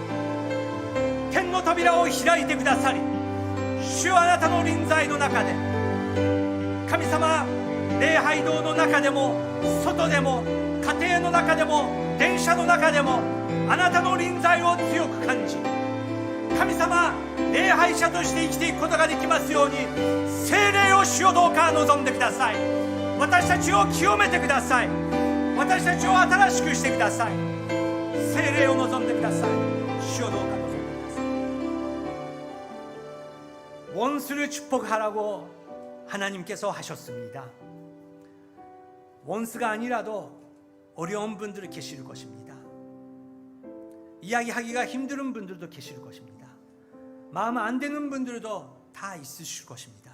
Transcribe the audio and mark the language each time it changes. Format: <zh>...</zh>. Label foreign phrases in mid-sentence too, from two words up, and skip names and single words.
<ja>天の扉を開いてくださり、主よ、あなたの臨在の中で、神様、礼拝堂の中でも外でも家庭の中でも電車の中でもあなたの臨在を強く感じ、神様、礼拝者として生きていくことができますように、聖霊を主よ、どうか望んでください。私たちを清めてください。私たちを新しくしてください。聖霊を望んでください。</ja> <ko>主よ、どうか望んでください。원수를 축복하라고 하나님께서 하셨습니다. 원수가 아니라도 어려운 분들이 계실 것입니다. 이야기하기가 힘든 분들도 계실 것입니다. 마음 안 되는 분들도 다 있으실 것입니다.</ko>